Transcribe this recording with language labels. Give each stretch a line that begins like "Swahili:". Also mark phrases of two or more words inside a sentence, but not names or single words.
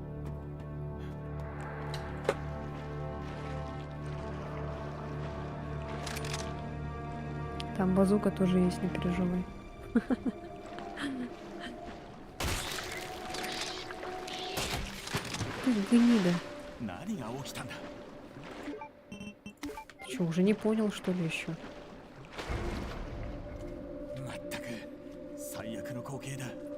Russian: Там базука тоже есть, не переживай. Ты гнида.
Japanese: 何が起きたんだ
Russian: Ты что, уже не понял, что ли, еще?
Japanese: まったく最悪の光景だ。